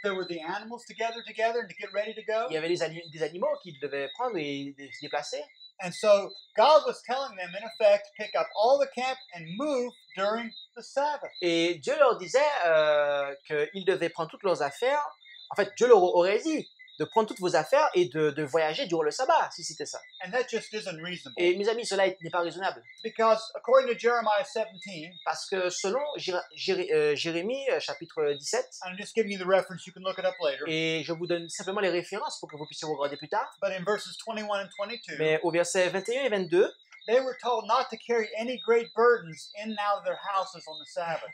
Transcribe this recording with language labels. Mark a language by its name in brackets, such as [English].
[English] there were the animals to gather together and to get ready to go. [French] Il y avait des animaux qu'ils devaient prendre et se déplacer. [English] And so God was telling them, in effect, pick up all the camp and move during the Sabbath. [French] Et Dieu leur disait qu'ils devaient prendre toutes leurs affaires. En fait, Dieu leur aurait dit de prendre toutes vos affaires et de voyager durant le sabbat, si c'était ça. [English] And that just isn't reasonable. [French] Et mes amis, cela n'est pas raisonnable. [English] Because according to Jeremiah 17, [French] Parce que selon Jérémie, chapitre 17, [English] I'm just giving you the reference, you can look it up later. [French] et je vous donne simplement les références pour que vous puissiez regarder plus tard, [English] But in verses 21 and 22, [French] mais au verset 21 et 22, [English] they were told not to carry any great burdens in and out of their houses on the Sabbath.